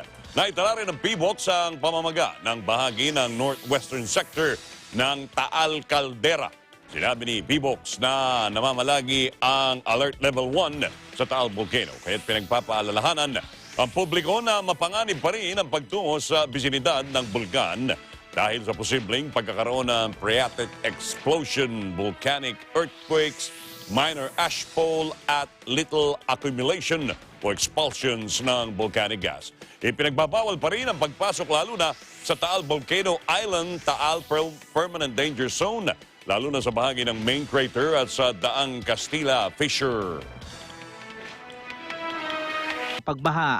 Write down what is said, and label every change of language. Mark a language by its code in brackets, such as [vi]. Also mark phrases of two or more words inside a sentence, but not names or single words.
[tl] Naitala rin ng PBOX ang pamamaga ng bahagi ng [en] northwestern sector [tl] ng Taal Caldera. Sinabi ni PBOX na namamalagi ang Alert Level 1 sa Taal Volcano, kaya't pinagpapaalalahanan ang publiko na mapanganib pa rin ang pagtungo sa bisinidad ng bulkan dahil sa posibleng pagkakaroon ng [en] phreatic explosion, volcanic earthquakes, minor ashfall at little accumulation o expulsions ng volcanic gas. [tl] Ipinagbabawal pa rin ang pagpasok lalo na sa Taal Volcano Island, Taal Permanent Danger Zone, lalo na sa bahagi ng [en] main crater [tl] at sa Daang Castilla Fissure. Pagbaha.